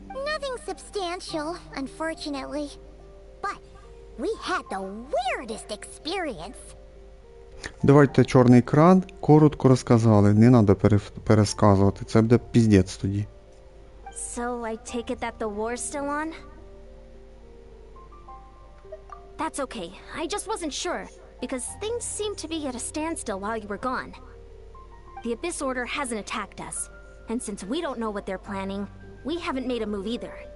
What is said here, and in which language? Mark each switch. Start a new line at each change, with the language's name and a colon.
English: Nothing substantial, unfortunately. But we had the weirdest experience.
Ukrainian: Давайте чорний екран, коротко розказали, не треба пересказувати, це буде піздець тоді.
English: So I take it that the war's still on? That's okay. I just wasn't sure, because things seemed to be at a standstill while you were gone. The Abyss Order hasn't attacked us, and since we don't know what they're planning, we haven't made a move either.